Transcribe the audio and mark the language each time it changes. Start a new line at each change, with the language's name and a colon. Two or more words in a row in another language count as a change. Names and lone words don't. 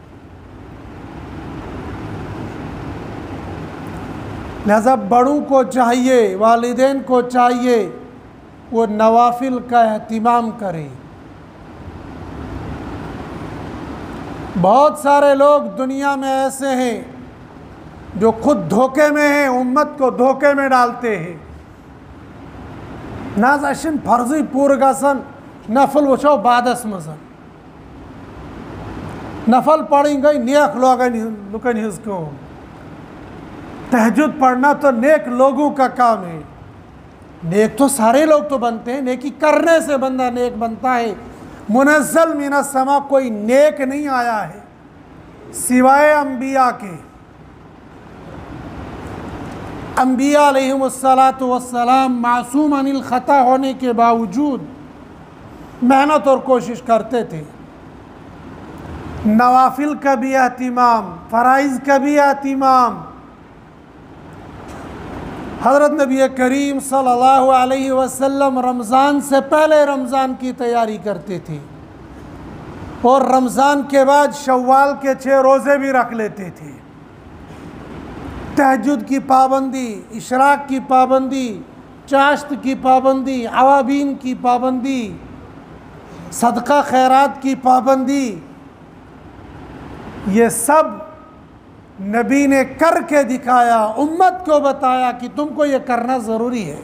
Urdu: لہٰذا بڑوں کو چاہیے، والدین کو چاہیے وہ نوافل کا اہتمام کریں. بہت سارے لوگ دنیا میں ایسے ہیں جو خود دھوکے میں ہیں، امت کو دھوکے میں ڈالتے ہیں.
Kashmiri: नाज़ाशिन फर्जी पूर गसन नफल वचो बादस मजन नफल पढ़ेंगे नेक लुकन हिजको।
Urdu: تہجد پڑھنا تو نیک لوگوں کا کام ہے. نیک تو سارے لوگ تو بنتے ہیں، نیکی کرنے سے بندہ نیک بنتا ہے.
Arabic: منزل من السماء
Urdu: کوئی نیک نہیں آیا ہے سوائے انبیاء کے. अम्बिया
Arabic: عليهم الصلاة والسلام معصوم عن الخطأ
Urdu: ہونے کے باوجود محنت اور کوشش کرتے تھے. نوافل کا بھی اہتمام، فرائض کا بھی اہتمام. حضرت نبی کریم
Arabic: صلی اللہ علیہ وسلم
Urdu: رمضان سے پہلے رمضان کی تیاری کرتے تھے اور رمضان کے بعد شوال کے 6 روزے بھی رکھ لیتے تھے. تہجد کی پابندی، اشراق کی پابندی، چاشت کی پابندی، اوابین کی پابندی، صدقہ خیرات کی پابندی، یہ سب نبی نے کر کے دکھایا، امت کو بتایا کہ تم کو یہ کرنا ضروری ہے.